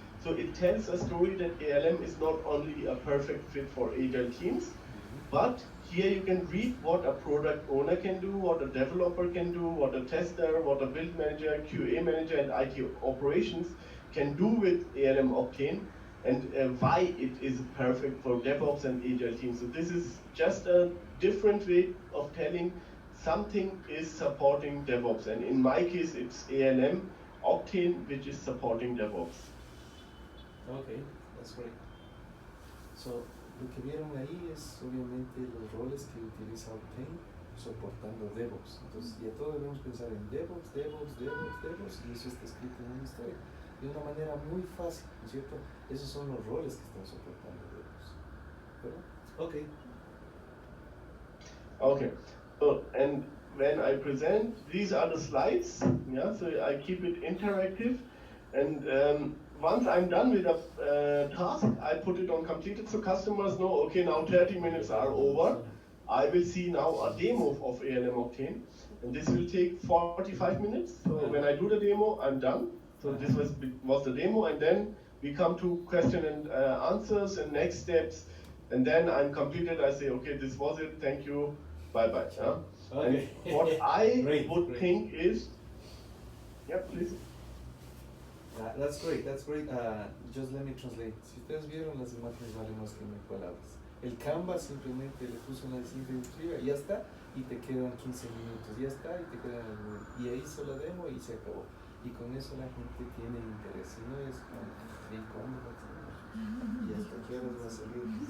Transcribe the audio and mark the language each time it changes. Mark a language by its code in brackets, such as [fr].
[en] So it tells a story that ALM is not only a perfect fit for agile teams, but here you can read what a product owner can do, what a developer can do, what a tester, what a build manager, QA manager, and IT operations can do with ALM Octane, and why it is perfect for DevOps and agile teams. So this is just a different way of telling something is supporting DevOps, and in my case it's ALM Octane which is supporting DevOps. Okay, that's great. [es] So, lo que vieron ahí es obviamente los roles que utiliza Octane soportando DevOps. Entonces, ya todos debemos pensar en DevOps, y eso está escrito en una historia. De una manera muy fácil, ¿no es cierto? Esos son los roles que están soportando DevOps. ¿Verdad? [en] Okay. Okay. So, and when I present, these are the slides. Yeah. So I keep it interactive, And once I'm done with a task, I put it on completed so customers know, okay, now 30 minutes are over. I will see now a demo of ALM Octane, and this will take 45 minutes. So when I do the demo, I'm done. So this was the demo, and then we come to question and answers and next steps, and then I'm completed. I say, okay, this was it. Thank you. Bye bye. Okay. And what I Great, would great. think is, yeah, please. That's great, that's great. Just let me translate. [es] Si ustedes vieron, las imágenes valen más que mil palabras. El Canva simplemente le puso una diapositiva y ya está, y te quedan 15 minutos, ya está, y te quedan. Y ahí hizo la demo y se acabó. Y con eso la gente tiene interés. Si no es como, ¿y cuándo va a salir? ¿Y hasta qué horas va a salir?